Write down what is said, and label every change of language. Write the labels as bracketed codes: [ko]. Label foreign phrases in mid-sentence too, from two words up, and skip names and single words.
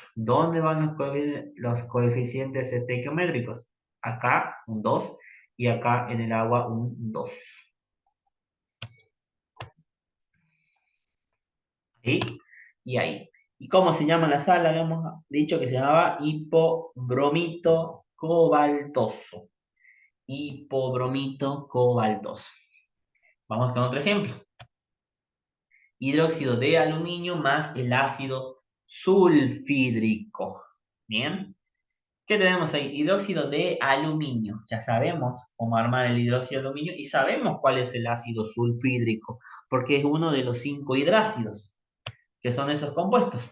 [es] ¿Dónde van los coeficientes estequiométricos? Acá un 2 y acá en el agua un 2. Ahí y ahí. ¿Y cómo se llama la sal? Habíamos dicho que se llamaba hipobromito cobaltoso. Hipobromito cobaltoso. Vamos con otro ejemplo. Hidróxido de aluminio más el ácido sulfídrico. Bien. ¿Qué tenemos ahí? Hidróxido de aluminio. Ya sabemos cómo armar el hidróxido de aluminio y sabemos cuál es el ácido sulfídrico, porque es uno de los 5 hidrácidos, que son esos compuestos.